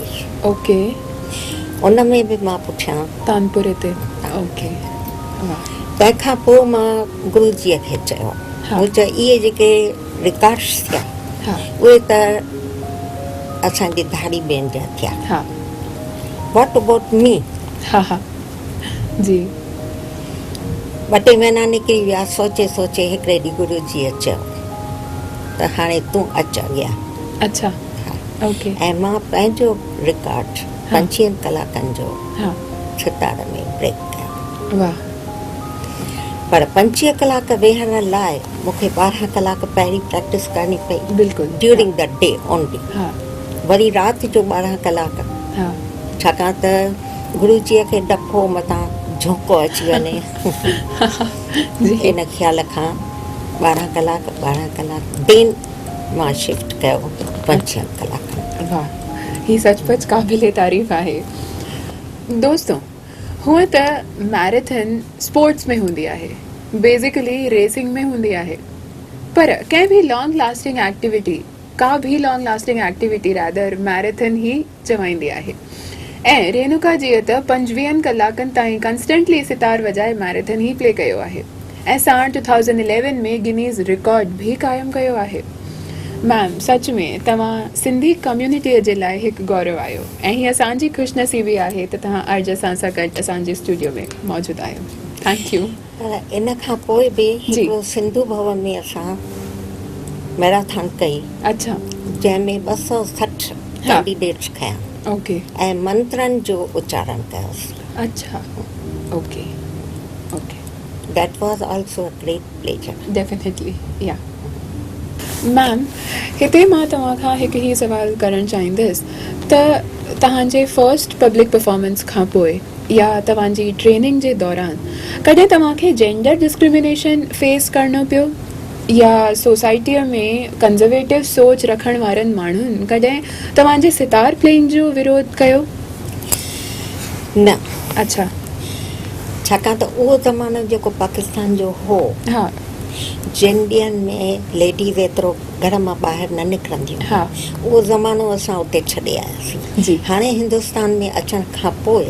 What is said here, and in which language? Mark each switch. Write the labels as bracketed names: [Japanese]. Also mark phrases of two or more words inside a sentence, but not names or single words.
[Sindhi] ओके. उन में बि मां पुठियां तानपुरे ते. ओके. तंहिंखां पोइ मां गुरुजीअ खे चयो मुंहिंजा इहे जेके रिकॉर्ड्स थिया उहे त असांजी धाड़ी भेण जा थिया हा [English] what about me [Sindhi] हा हा जी 2 महीना निकिरी विया सोचे सोचे हिकिड़े ॾींहुं गुरू जीअ चयो त हाणे तूं अच अॻियां अच्छा ओके ऐं मां पंहिंजो रिकॉर्ड 25 कलाकनि जो हा सितार में ब्रेक कयो वाह पर 25 कलाक वेहण लाइ मूंखे 12 कलाक पहिरीं प्रैक्टिस करणी पई बिल्कुलु [English] during the day only [Sindhi] हा वरी राति जो 12 कलाक हा छाकाणि त गुरुजीअ खे डपो मथां झोंको अची वञे इन ख़्याल खां 12 कलाक देन मां शिफ्ट कयो 25 कलाक वाह ही सचमुच क़ाबिले तारीफ़ आहे दोस्तों हुआ त [English] marathon sports [Sindhi] में हूंदी आहे [English] basically racing [Sindhi] में हूंदी आहे पर कंहिं भी [English] long lasting activity [Hindi] का भी [English] long lasting activity rather marathon [Sindhi] ही चवाईंदी आहे ऐं रेणुका जीअ त 25 कलाकनि ताईं कंस्टेंटली सितार वॼाए मैराथन ही प्ले कयो आहे ऐं साण 2011 में गिनीज़ रिकॉर्ड भी कायम कयो आहे मैम सच में तव्हां सिंधी कम्युनिटीअ जे लाइ हिकु गौरव आहियो ऐं हीअ असांजी ख़ुशनसीबी आहे त तव्हां अॼु असां सां गॾु असांजे स्टूडियो में मौजूदु आहियो [English] thank you [Sindhi] पर इन खां पोइ बि हिकिड़ो सिंधु भवन में असां मैराथन कई अच्छा जंहिंमें 260 कैंडिडेट्स खया ओके ऐं मंत्रनि जो उच्चारण कयोसीं अच्छा ओके ओके [English] that was also a great pleasure definitely ya ma'am [Sindhi] हिते मां तव्हां खां हिकु ई सवाल करणु चाहींदसि त तव्हांजे [English] first public performance [Sindhi] खां पोइ या तव्हांजी ट्रेनिंग जे दौरान कॾहिं तव्हांखे [English] gender discrimination face [Sindhi] करणो पियो या सोसाइटीअ में कंज़र्वेटिव सोच रखण वारनि माण्हुनि कॾहिं तव्हांजे [English] sitar playing [Sindhi] जो विरोध कयो न अच्छा छाकाणि त उहो ज़मानो जेको पाकिस्तान जो हो हा जिन में लेडीज़ एतिरो घर मां ॿाहिरि न निकिरंदियूं हा उहो ज़मानो असां उते छॾे आयासीं जी हाणे हिंदुस्तान में अचण खां पोइ